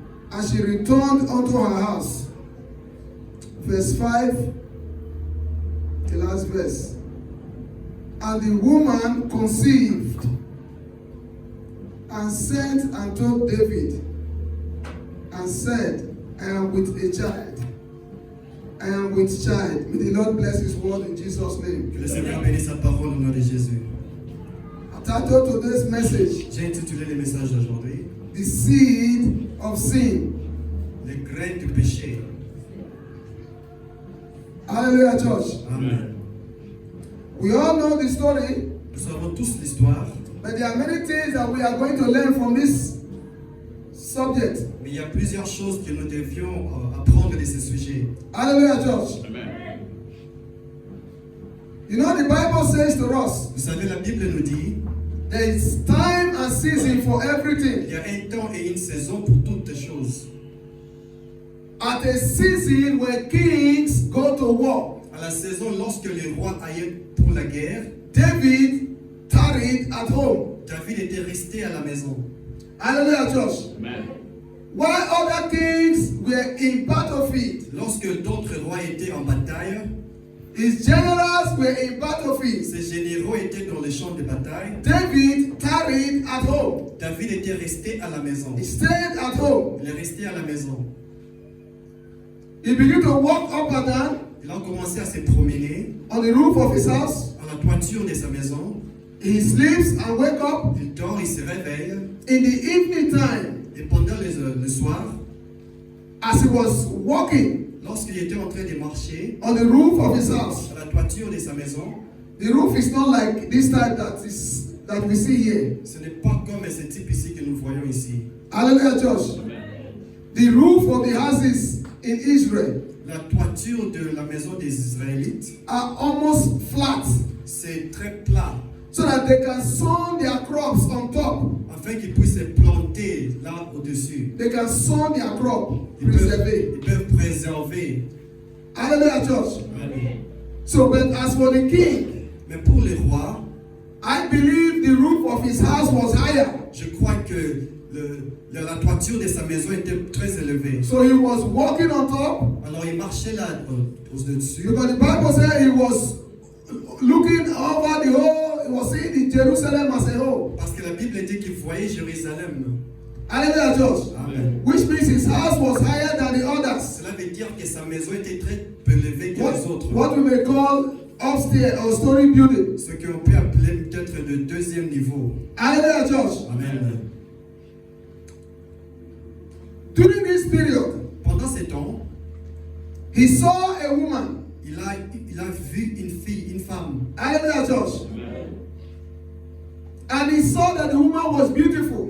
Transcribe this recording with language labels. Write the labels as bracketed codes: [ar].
[en] And she returned unto her house. Verse 5, the last verse. And the woman conceived and sent and told David and said, I am with a child. I am with child. May the Lord bless his word in Jesus' name. [fr] Que le Seigneur bénisse sa parole au nom de Jésus. [en] I titled today's message, [fr] J'ai intitulé les messages d'aujourd'hui [en] The Seed of Sin. [fr] Les graines du péché. [en] Hallelujah, church. Amen. We all know the story, [fr] Nous savons tous l'histoire, [en] but there are many things that we are going to learn from this subject. [fr] mais il y a plusieurs choses que nous devions apprendre de ce sujet. [en] Hallelujah, church. Amen. You know, the Bible says to us, [fr] Vous savez, la Bible nous dit [en] there is time and season for [fr] qu'il [en] everything. [fr] y a un temps et une saison pour toutes choses. [en] At a season where kings go to war, [fr] À la saison, lorsque les rois allaient pour la guerre, [en] David tarried at home. [fr] David était resté à la maison. [en] Hallelujah, church. Amen. While other kings were in battlefield, [fr] Lorsque d'autres rois étaient en bataille, [en] his generals were in battlefield. [fr] ces généraux étaient dans les champs de bataille. [en] David tarried at home. [fr] David était resté à la maison. [en] He stayed at home. [fr] Il est resté à la maison. [en] He began to walk up and down [fr] Il a commencé à se promener [en] on the roof of his house. [fr] à la toiture de sa maison. [en] He sleeps and wakes up [fr] Il dort, il se réveille. [en] in the evening time. [fr] Et pendant le soir, [en] As he was walking [fr] lorsqu'il était en train de marcher [en] on the roof of his house. [fr] à la toiture de sa maison, [en] The roof is not like this type that we see here. [fr] ce n'est pas comme ce type ici que nous voyons ici. [en] Hallelujah, church. The roof of the houses in Israel [fr] La toiture de la maison des Israélites, [en] are almost flat, [fr] c'est très plat, [en] so that they can sow their crops on top. [fr] afin qu'ils puissent se planter là au-dessus. [en] They can sow their crop, [fr] Ils [en] preserve. [fr] peuvent préserver. [en] Hallelujah, church. Amen. So, but as for the king, [fr] Mais pour les rois, [en] I believe the roof of his house was higher. [fr] je crois que la toiture de sa maison était très élevée. [en] So he was walking on top, [fr] Alors il marchait là au-dessus. [en] because the Bible said he was looking over the whole, he was seeing the Jerusalem as a whole. [fr] Parce que la Bible dit qu'il voyait Jérusalem. [en] Hallelujah, church. Amen. Which means his house was higher than the others. [fr] Cela veut dire que sa maison était très plus élevée que les autres. [en] What we may call upstairs or story building. [fr] Ce qu'on peut appeler peut-être le deuxième niveau. [en] Hallelujah, church. Amen. During this period, [fr] Pendant ce temps, [en] he saw a woman. [fr] il a vu une fille, une femme. [en] Hallelujah, church. And he saw that the woman was beautiful.